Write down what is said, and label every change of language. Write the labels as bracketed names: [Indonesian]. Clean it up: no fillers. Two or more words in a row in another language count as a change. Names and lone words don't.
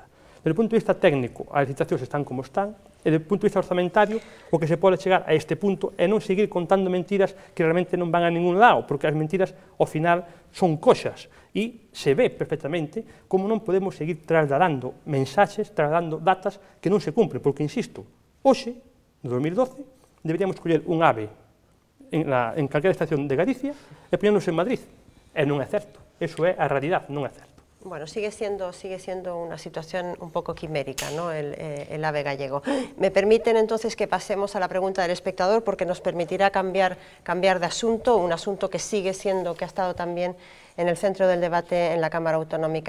[Galician] Desde o punto de vista técnico, as licitacións están como están, e desde o punto de vista orzamentario, o que se pode chegar a este punto é non seguir contando mentiras que realmente non van a ningún lado, porque as mentiras, ao final, son coxas, e se ve perfectamente como non podemos seguir trasladando mensaxes, trasladando datas que non se cumpren, porque, insisto, hoxe, no 2012, deberíamos coller un AVE en calquera estación de Galicia e poñernos en Madrid, e non é certo, eso é a realidade, non é certo. [Spanish] Bueno, sigue siendo una situación un poco quimérica, ¿no? el AVE gallego. Me permiten entonces que pasemos a la pregunta del espectador, porque nos permitirá cambiar de asunto, un asunto que sigue siendo, que ha estado también en el centro del debate en la Cámara Autonómica.